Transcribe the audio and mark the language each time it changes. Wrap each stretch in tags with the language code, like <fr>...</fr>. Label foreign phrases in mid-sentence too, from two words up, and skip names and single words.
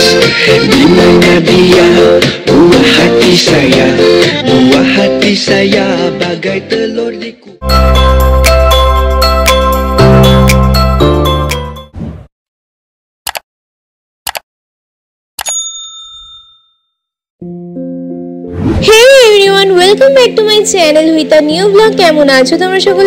<ms>Di mana dia, buah hati saya, buah hati saya bagai telur di</ms> <en>welcome back to my channel with a new blog.</en> <bn>কেমন আছো তোমরা সকলে?</bn>